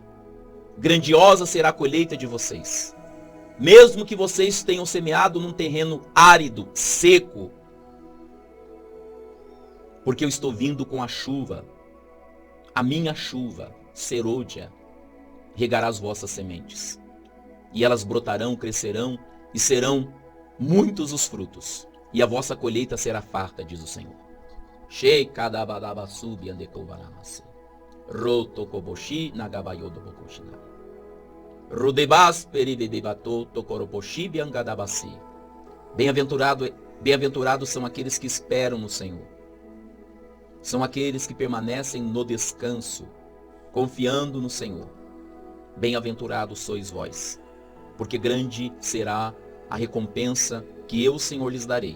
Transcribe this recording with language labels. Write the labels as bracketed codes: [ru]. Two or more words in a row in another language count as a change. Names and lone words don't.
[pt] Grandiosa será a colheita de vocês. Mesmo que vocês tenham semeado num terreno árido, seco, porque eu estou vindo com a chuva, a minha chuva, serôdia, regará as vossas sementes. E elas brotarão, crescerão e serão muitos os frutos. E a vossa colheita será farta, diz o Senhor. Shekadabadabasubi andekovanamase. Rotokoboshi nagabayodo bokoshinai. Rudebas peribedebato tokoroboshi biangadabasi. Bem-aventurados são aqueles que esperam no Senhor. São aqueles que permanecem no descanso, confiando no Senhor. Bem-aventurados sois vós, porque grande será a recompensa que eu, Senhor, lhes darei.